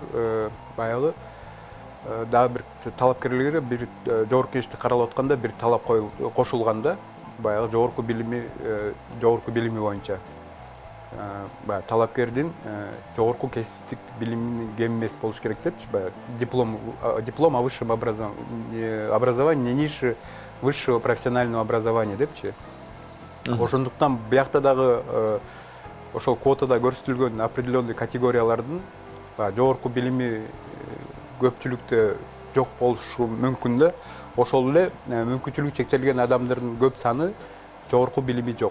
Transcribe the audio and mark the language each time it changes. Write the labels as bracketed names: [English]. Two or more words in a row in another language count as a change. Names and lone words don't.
[Kyrgyz] Баягы дагы бир талапкерлерге бир жогорку кеңеште каралып атканда бир талап кошулганда, баягы жогорку билими боюнча талапкердин жогорку кесиптик билиминин кем эмес болуш керек депчи, [Russian] диплом о высшем образовании, не ниже высшего профессионального образования [Kyrgyz] депчи. Ошондуктан биякта дагы ошол квотада көрсөтүлгөн определенный категориялардын жогорку билими көпчүлүктө жок болушу мүмкүн да. Ошол эле мүмкүнчүлүгү чектелген адамдардын көп саны жогорку билими жок.